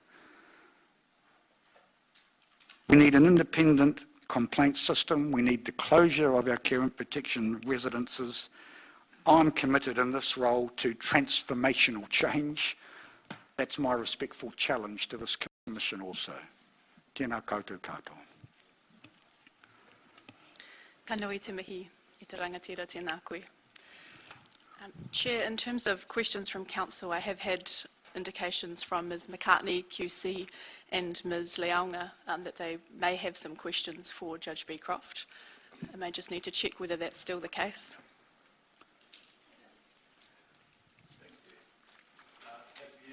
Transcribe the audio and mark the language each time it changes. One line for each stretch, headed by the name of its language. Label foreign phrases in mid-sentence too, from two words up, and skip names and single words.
English: We need an independent complaint system. We need the closure of our care and protection residences. I'm committed in this role to transformational change. That's my respectful challenge to this Commission also.
Māori: Tēnā koutou katoa. Ka nui te mihi I te rangatira tēnā koe.
English: Chair, in terms of questions from Council, I have had indications from Ms McCartney, QC, and Ms Leaunga that they may have some questions for Judge Becroft. I may just need to check whether that's still the case. Thank you.